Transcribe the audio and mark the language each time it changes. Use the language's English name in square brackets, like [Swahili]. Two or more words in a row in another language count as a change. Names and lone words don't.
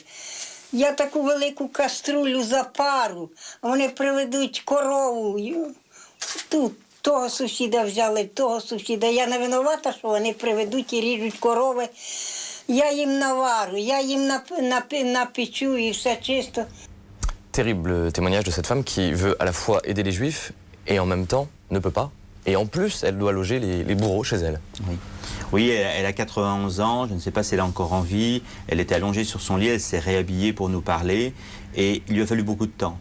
[Ukrainian] Я таку велику каструлю запару, а вони приведуть корову. Тут того сусіда взяли, того сусіда. Я не винувата, що вони приведуть і ріжуть корови. Я їм навару, я їм напечу і все чисто. [French] Terrible témoignage de cette femme qui veut à la fois aider les juifs et en même temps ne peut pas. Et en plus, elle doit loger les bourreaux chez elle. Oui. Oui, elle a 91 ans, je ne sais pas si elle est encore en vie. Elle était allongée sur son lit, elle s'est réhabillée pour nous parler. Et il lui a fallu beaucoup de temps.